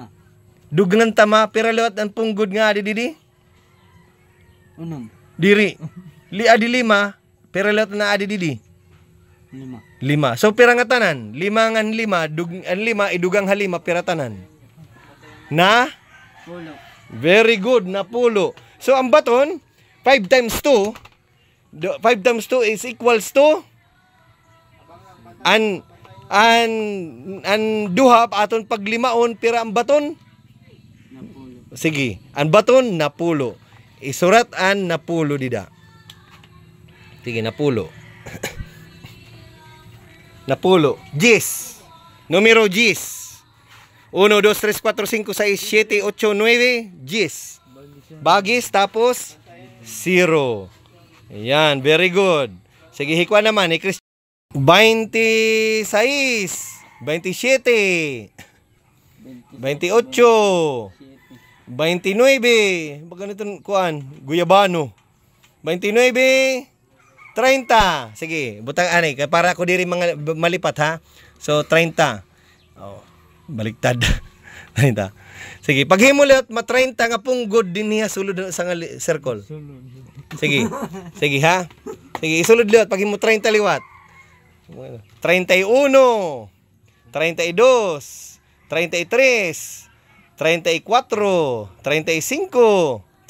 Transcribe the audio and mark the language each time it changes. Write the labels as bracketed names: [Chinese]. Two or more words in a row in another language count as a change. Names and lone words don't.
[Waray] Dugnan tama, pira liwat ang punggod nga adi didi? 6. Diri. Adi 5, pira liwat na adi didi? 5. 5. So pira nga tanan? 5 ngan 5, ang 5 idugang halima pira tanan. Na? Pulo. [English] Very good, [Waray] na pulo. So ang baton, [English] 5 times 2, 5 times 2 is equals to [Waray] an duha aton paglimaon pira ang baton. Napulo. Sige, ang baton napulo. Isurat an napulo dida. Sige, napulo. Napulo. 10. Numero 10. 1, 2, 3, 4, 5, 6, 7, 8, 9, 10. Bagis tapos 0. Ayan, [English] very good. [Waray] Sige, hikwa naman ni Chris. 26, 27, 28, 29, baga nito kuan, guyabano. 29, 30. Sige, butang anay para ako diri mga malipat ha. So 30. Oh, baliktad. 30. Sige, paghimulat ma 30 nga punggod din niya sulod sa nga circle. Sige. Sige ha. Sige, isulod liwat paghimo 30 liwat. 31, 32, 33, 34, 35, 36,